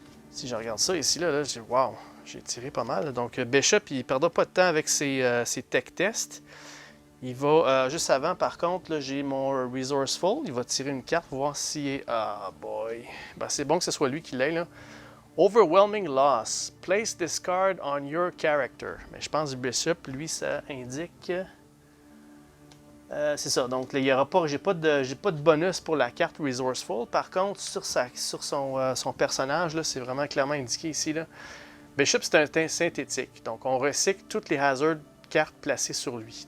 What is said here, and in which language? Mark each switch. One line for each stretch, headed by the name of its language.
French: Si je regarde ça ici, là wow, j'ai tiré pas mal. Donc, Bishop, il ne perdra pas de temps avec ses tech tests. Il va, juste avant, par contre, j'ai mon Resourceful. Il va tirer une carte pour voir s'il est... Ah, boy. Ben, c'est bon que ce soit lui qui l'ait, là.
English: Overwhelming loss. Place this card on your character.
French: Mais je pense que Bishop, lui, ça indique... c'est ça. Donc, il y aura pas... J'ai pas de bonus pour la carte Resourceful. Par contre, sur son personnage, c'est vraiment clairement indiqué ici. Là. Bishop, c'est un teint synthétique. Donc, on recycle toutes les hazards cartes placées sur lui.